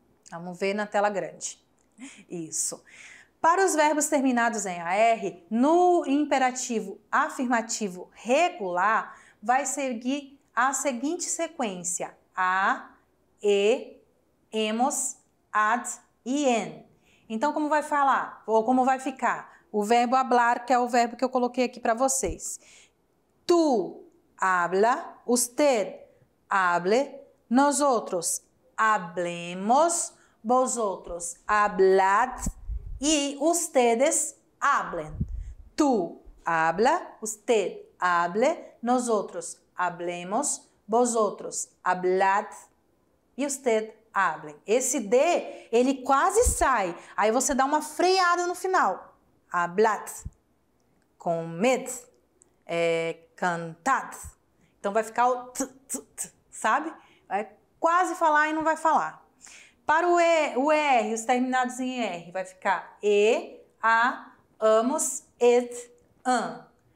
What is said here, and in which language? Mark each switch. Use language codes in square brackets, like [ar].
[pt] Vamos ver na tela grande. Isso. Para os verbos terminados em AR, no imperativo afirmativo regular, vai seguir a seguinte sequência: a, e, hemos, ad e en. Então, como vai falar? Ou como vai ficar? O verbo hablar, que é o verbo que eu coloquei aqui para vocês. [es] Tu habla, usted hable, nosotros hablemos, vosotros hablad y ustedes hablen. Tu habla, usted hable, nosotros hablemos, vosotros hablad e usted hablen. [pt] Esse D, ele quase sai. Aí você dá uma freada no final. Hablad, comed, cantad. Então vai ficar o sabe? Vai quase falar e não vai falar. Para o ER, os terminados em ER, vai ficar e, a, amos, et, an.